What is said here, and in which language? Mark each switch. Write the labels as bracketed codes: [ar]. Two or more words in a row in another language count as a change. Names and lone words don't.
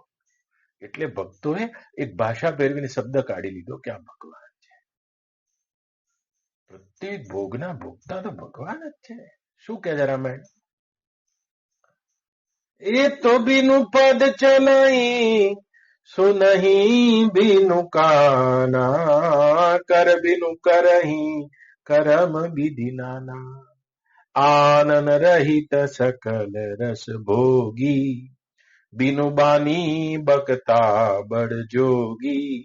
[gu] એટલે ભક્તોએ એક ભાષા ફેરવીને શબ્દ કાઢી લીધો કે આ ભગવાન છે। પ્રત્યેક ભોગના ભોગતા તો ભગવાન જ છે। શું કહે છે રામાયણ? એ તો [hi] बिनु पद चलई सुनहि बिनु काना, कर बिनु करहि करम विधि नाना। आनन रहित सकल रस भोगी, बिनु बानी बकता बड़ जोगी।